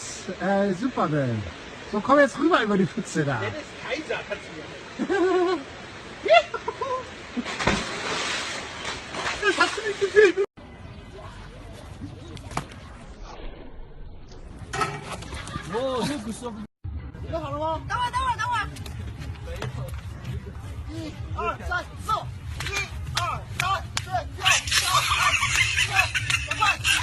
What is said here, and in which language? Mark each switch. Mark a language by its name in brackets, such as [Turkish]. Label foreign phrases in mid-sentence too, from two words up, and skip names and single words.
[German] super, denn. So, komm jetzt rüber über die Pfütze da. Das ist Kaiser, kannst du Das hast du nicht gesehen. [Chinese] 哦，又不是。准备好了吗？等会儿，等会儿，等会儿。1、2、3，走！1、2、3，对，跳，跳，赶快，赶